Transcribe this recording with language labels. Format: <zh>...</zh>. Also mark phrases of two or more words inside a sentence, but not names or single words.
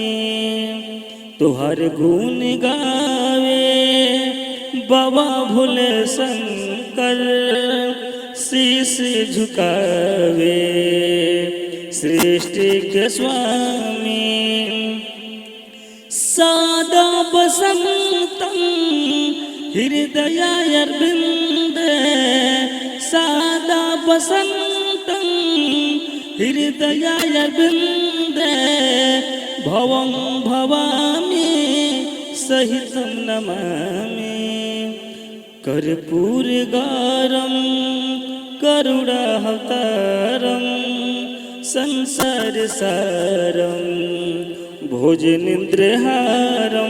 <bho>तुहर गुण गावे बाबा भोले शंकर, शीश झुकावे सृष्टि के स्वामी।</bho> <sa>सादा बसंतम हृदयारविंदे सादा बसंतम हृदयारविंदे भवं भवामि सहितं नमामि। कर्पूर गौरम करुणाहतरम संसार सारम भोजनेन्द्रहारम।</sa>